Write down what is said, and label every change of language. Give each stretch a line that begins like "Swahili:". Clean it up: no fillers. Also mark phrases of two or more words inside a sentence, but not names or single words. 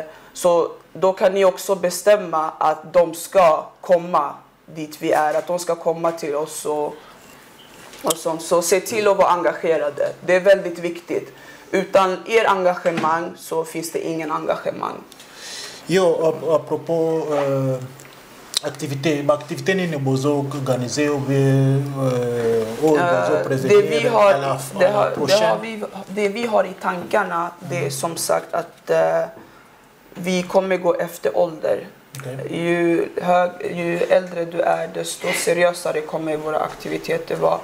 Swedish: Så då kan ni också bestämma att de ska komma dit vi är, att de ska komma till oss och sånt. Så se till att vara engagerade. Det är väldigt viktigt. Utan er engagemang så finns det ingen engagemang.
Lingala: Yo,
French: à propos activité
Lingala: ni bozo organisé ou
Swedish: det vi har i tankarna, det är som sagt att vi kommer gå efter ålder. Okay. Ju äldre du är, desto seriösare kommer våra aktiviteter vara.